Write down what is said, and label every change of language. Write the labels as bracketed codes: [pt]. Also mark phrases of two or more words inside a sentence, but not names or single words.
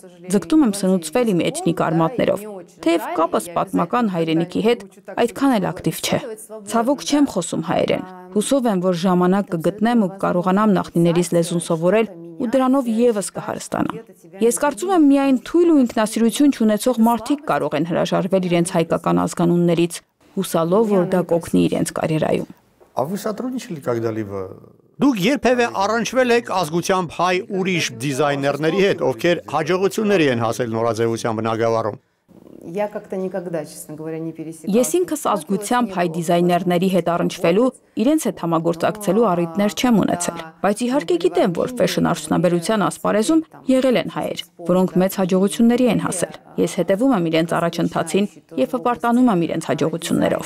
[hy] ձգտում եմ սնուցվել իմ էթնիկ արմատներով, թեև կապս պատմական հայրենիքի հետ այդքան էլ ակտիվ չէ։ Ցավոք չեմ խոսում հայերեն։ Հուսով եմ, որ ժամանակ կգտնեմ ու կարողանամ նախնիներիս լեզուն սովորել ու դրանով եւս կհարստանամ։ Ես կարծում եմ միայն թույլ ու ինքնասիրություն չունեցող մարդիկ կարող են հրաժարվել իրենց հայկական ազգանուններից, հուսալով, որ դա կօգնի իրենց կարիերայում։ [ru] А вы сотрудничали когда-либо? [hy] Դուք երբևէ առնչվել եք ազգությամբ հայ ուրիշ դիզայներների հետ, ովքեր հաջողությունների են հասել նորաձևության բնագավառում։ Ես ինքս ազգությամբ հայ դիզայներների հետ առնչվելու, իրենց հետ համագործակցելու առիթներ չեմ ունեցել, բայց իհարկե գիտեմ, որ ֆեշն արդյունաբերության ասպարեզում եղել են հայեր, որոնք մեծ հաջողությունների են հասել։ Ես հետևում եմ իրենց առաջընթացին եւ հպարտանում եմ իրենց հաջողություններով։